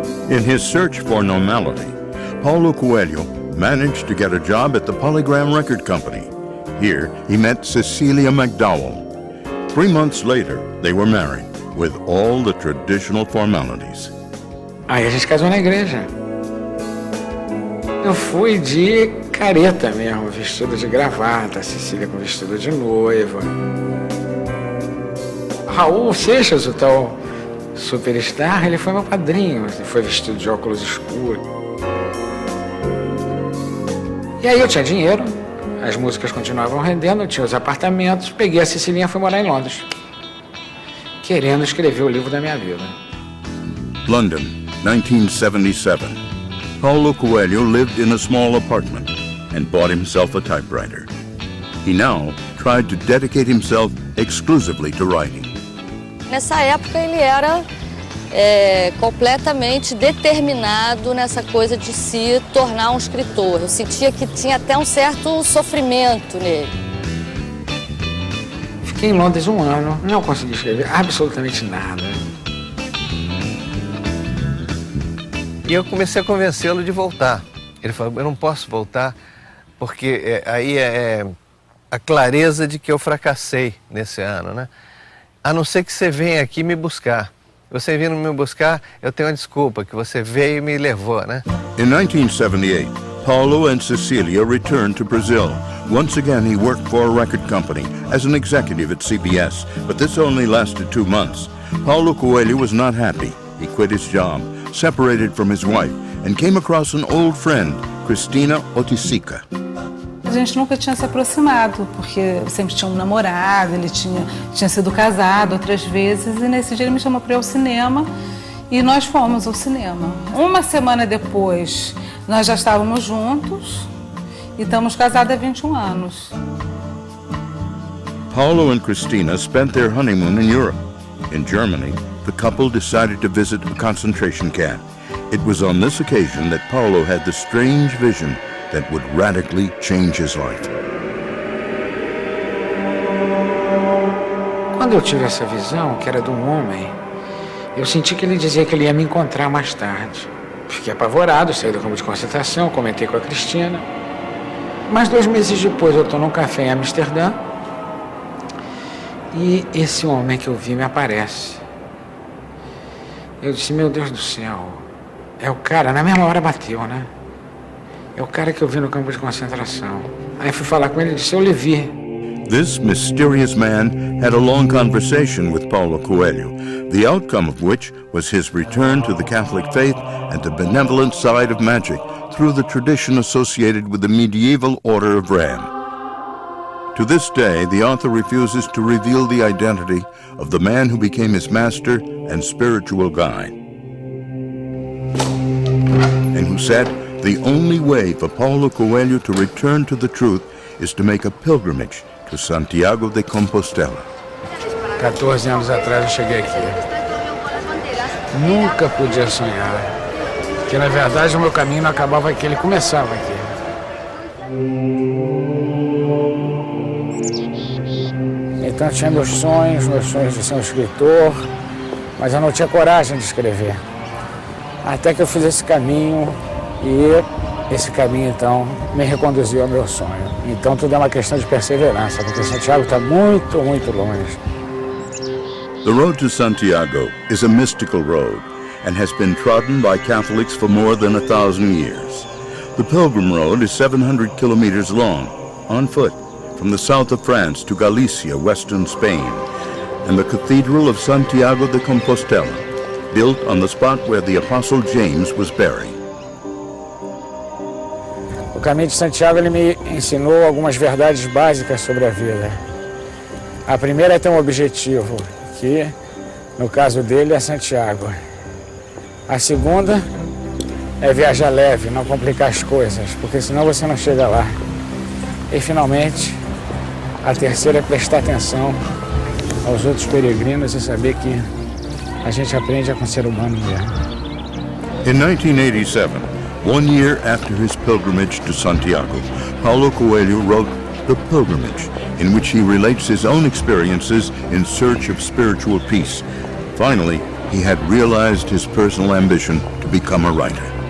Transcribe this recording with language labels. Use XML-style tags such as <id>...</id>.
<en>In his search for normality, Paulo Coelho managed to get a job at the Polygram Record Company. Here, he met Cecilia McDowell. 3 months later, they were married, with all the traditional formalities.</en> <pt>Aí a gente casou na igreja. Eu fui de careta mesmo, vestido de gravata, Cecília com vestido de noiva. Raul Seixas, o tal superstar, ele foi meu padrinho, ele foi vestido de óculos escuros. E aí eu tinha dinheiro, as músicas continuavam rendendo, eu tinha os apartamentos, peguei a Cecilinha e fui morar em Londres, querendo escrever o livro da minha vida.</pt> <en>London, 1977. Paulo Coelho lived in a small apartment and bought himself a typewriter. He now tried to dedicate himself exclusively to writing.</en> <pt>Nessa época ele era completamente determinado nessa coisa de se tornar um escritor. Eu sentia que tinha até um certo sofrimento nele. Fiquei em Londres 1 ano, não consegui escrever absolutamente nada. E eu comecei a convencê-lo de voltar. Ele falou, eu não posso voltar, porque aí é a clareza de que eu fracassei nesse ano, né? a não ser que você venha aqui me buscar. Você vindo me buscar, eu tenho uma desculpa, que você veio e me levou, né?</pt> <en>In 1978, Paulo and Cecilia returned to Brazil. Once again, he worked for a record company as an executive at CBS, but this only lasted 2 months. Paulo Coelho was not happy. He quit his job, separated from his wife, and came across an old friend, Cristina Otisica.</en> <pt>A gente nunca tinha se aproximado, porque eu sempre tinha um namorado, ele tinha sido casado outras vezes, e nesse dia ele me chamou para ir ao cinema, e nós fomos ao cinema. Uma semana depois, nós já estávamos juntos, e estamos casados há 21 anos.</pt> <en>Paulo and Cristina spent their honeymoon in Europe. In Germany, the couple decided to visit a concentration camp. It was on this occasion that Paulo had the strange vision that would radically change his life.</en> <pt>Quando eu tive essa visão, que era de um homem, eu senti que ele dizia que ele ia me encontrar mais tarde. Fiquei apavorado, saí do campo de concentração, comentei com a Cristina. Mas 2 meses depois eu estou num café em Amsterdã e esse homem que eu vi me aparece. Eu disse, meu Deus do céu, é o cara, na mesma hora bateu, né? É o cara que eu vi no campo de concentração. Aí fui falar com ele e disse, eu lhe vi.</pt> <en>This mysterious man had a long conversation with Paulo Coelho, the outcome of which was his return to the Catholic faith and the benevolent side of magic through the tradition associated with the medieval Order of Ram. To this day, the author refuses to reveal the identity of the man who became his master and spiritual guide, and who said the only way for Paulo Coelho to return to the truth is to make a pilgrimage to Santiago de Compostela.</en> <pt>14 anos atrás eu cheguei aqui. Nunca podia sonhar que, na verdade, o meu caminho não acabava aqui, ele começava aqui. Então eu tinha meus sonhos de ser um escritor, mas eu não tinha coragem de escrever. Até que eu fiz esse caminho e esse caminho, então, me reconduziu ao meu sonho. Então tudo é uma questão de perseverança, porque Santiago está muito, muito longe.</pt> <en>The road to Santiago is a mystical road and has been trodden by Catholics for more than 1,000 years. The Pilgrim Road is 700 kilometers long, on foot, from the south of France to Galicia, western Spain, and the Cathedral of Santiago de Compostela, built on the spot where the Apostle James was buried.</en> <pt>O caminho de Santiago ele me ensinou algumas verdades básicas sobre a vida. A primeira é ter um objetivo, que no caso dele é Santiago. A segunda é viajar leve, não complicar as coisas, porque senão você não chega lá. E finalmente, a terceira é prestar atenção aos outros peregrinos e saber que a gente aprende com o ser humano mesmo.</pt> <en>In 1987, 1 year after his pilgrimage to Santiago, Paulo Coelho wrote The Pilgrimage, in which he relates his own experiences in search of spiritual peace. Finally, he had realized his personal ambition to become a writer.</en>